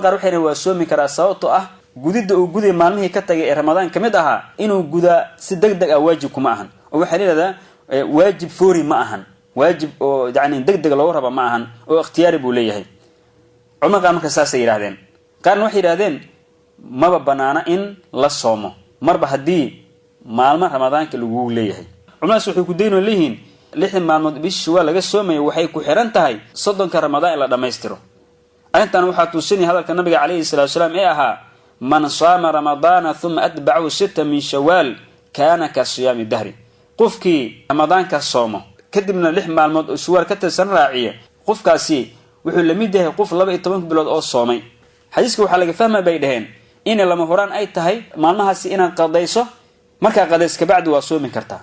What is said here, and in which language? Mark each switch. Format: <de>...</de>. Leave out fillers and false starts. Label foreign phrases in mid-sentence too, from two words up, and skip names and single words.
<so>qaar waxay yidhahdeen waa soomi karaa sababtoo ah gudida uu guday maalmihii ka tagay ee ramadaan kamid ahaa inuu gudaa si degdeg ah waajib kuma ahan oo waxa leeyahay waajib foori ma ahan waajib oo yaani degdeg loo rabo ma ahan oo ikhtiyaari buu leeyahay culimada qaar marka saas ay yiraahdeen qaarna waxay yiraahdeen maba banaana in la soomo marba hadii maalmo ramadaanka lagu leeyahay culimadaas waxay ku deynoo leeyihiin 6 maalmood bisha waa laga soomayo waxay ku xiran tahay 30 ramadaan la dhameystiro arintan waxa tusinay hadalka nabiga kaleey</so> <ar>الصلاة السلام</ar> <so>ee ahaa</so> <ar>من صام رمضان ثم أتبعه ستا من شوال كان كصيام الدهر</ar> <so>qofki ramadaanka soomo kadibna 6 maalmood oo shawwal ka tirsan raaciya qofkaasi wuxuu la mid yahay qof 12 bilood oo soomay xadiiska waxa laga fahmaa bay dhaheen in lama horaan ay tahay maalmahaasi inaad qadayso marka qadayska bacdi waa soomi kartaa</so>